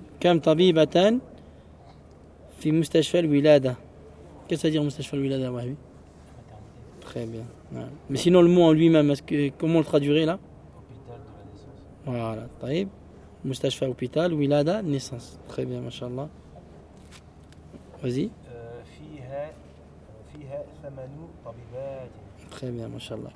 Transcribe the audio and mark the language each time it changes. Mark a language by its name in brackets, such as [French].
[Arabic] كم طبيبة في مستشفى الولادة؟ كيف تدير مستشفى الولادة وهبي؟ [French] très bien. [Arabic] نعم. [French] mais sinon le mot en lui-même, est-ce que comment le traduire là؟ hôpital de la naissance. voilà. طيب. [Arabic] مستشفى هوبيتال ولادة نيسانس. [French] très bien [Arabic] ما شاء الله. [French] vas-y. [Arabic] فيها ثمان طبيبات. [French] très bien [Arabic] ما شاء الله.